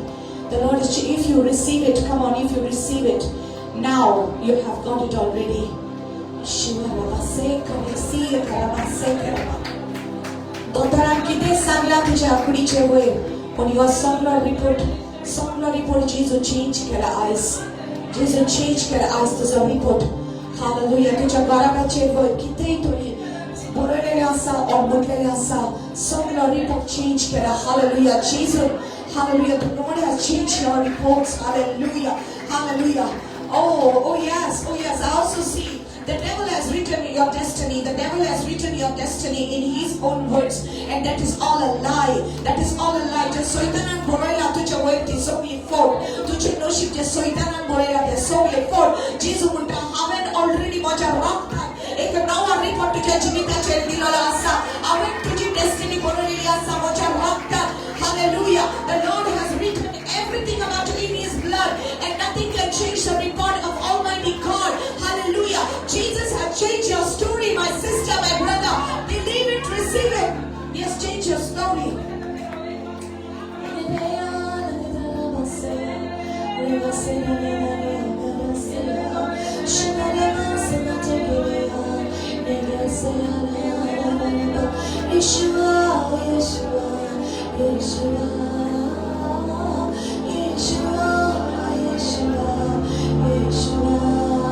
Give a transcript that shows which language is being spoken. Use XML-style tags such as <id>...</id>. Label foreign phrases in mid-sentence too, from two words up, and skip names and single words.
<en>The Lord is, if you receive it, come on, if you receive it, now you have got it already. On your summer report, Jesus changed your eyes. Jesus changed your eyes to the report.</en> <kok>Hallelujah. तुझ्या बाराचे वय किती तुम्ही बोललेले असा और म्हटलेले असा सगळं report change करा. Hallelujah. Jesus. Hallelujah.</kok> <en>The Lord has changed your reports. Hallelujah. Hallelujah. Oh yes. Oh yes. I also see the devil has written your destiny. The devil has written your destiny in his own words, and that is all a lie. That is all a lie. Just</en> <kok>so itanan borela तुझ्या वरती सोबी फोड. तुझे नशीब जे so itanan borela ते सोबी फोड. Jesus म्हणता हावेन ऑलरेडी माझ्या रक्तात एक नवा रिपोर्ट तुझ्या जीविताचेर दिलेला असा. हावेन तुझी डेस्टिनी बनवलेली असा माझ्या रक्तात.</kok> <en>Hallelujah. The Lord has written everything about you in his blood, and nothing can change the report of Almighty God. Hallelujah. Jesus has changed your story, my sister, my brother. Believe it, receive it. He has changed your story. Yeshua, Yeshua, Yeshua, Yeshua, Yeshua, Yeshua.</en>